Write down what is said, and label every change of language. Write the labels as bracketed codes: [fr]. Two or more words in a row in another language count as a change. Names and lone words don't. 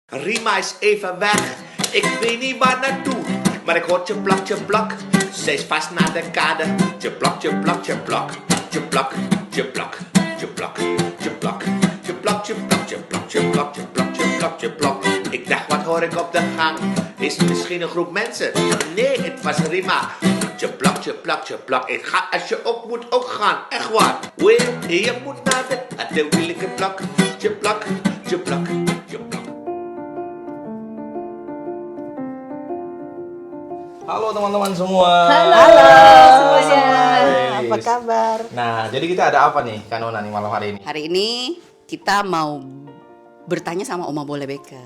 [nl] Rima is even weg. Ik weet niet waar naartoe. Maar ik hoor tjeplak, tjeplak. Ze is vast naar de kade. Tjeplak, tjeplak, tjeplak. Tjeplak, tjeplak, tjeplak, tjeplak. Tjeplak, tjeplak, tjeplak, tjeplak, tjeplak, tjeplak, tjeplak. Ik dacht, wat hoor ik op de gang? Is het misschien een groep mensen? Nee, het was Rima. Tjeplak, tjeplak, tjeplak. Ik ga als je op moet ook gaan. Echt waar. Wee, je moet naar de wielijke plak. Tjeplak, tjeplak, tjeplak. [id] Halo teman-teman semua. Halo semuanya. Hai. Apa kabar? Nah, jadi kita ada apa nih, Kanona nih malam hari ini? Hari ini kita mau bertanya sama Oma Boleh Bekel.